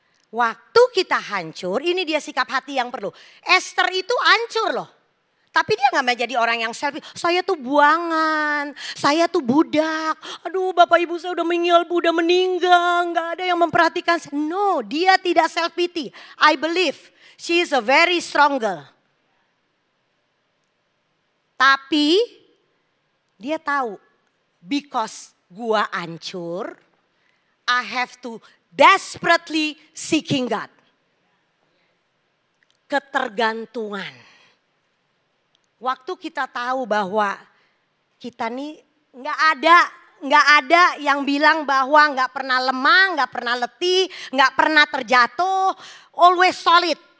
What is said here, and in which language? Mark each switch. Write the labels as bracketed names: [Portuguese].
[Indonesian] Waktu kita hancur, ini dia sikap hati yang perlu. Esther itu hancur loh. Tapi dia gak mau jadi orang yang selfie. Saya tuh buangan, saya tuh budak. Aduh bapak ibu saya udah meninggal. Gak ada yang memperhatikan. [English] No, [Indonesian] dia tidak self pity. [English] I believe she is a very strong girl. [Indonesian] Tapi Dia tahu, [English] because [Indonesian] gua hancur, [English] I have to desperately seeking God. [Indonesian] Ketergantungan. Waktu kita tahu bahwa kita nih nggak ada yang bilang bahwa nggak pernah lemah, nggak pernah letih, nggak pernah terjatuh, [English] always solid.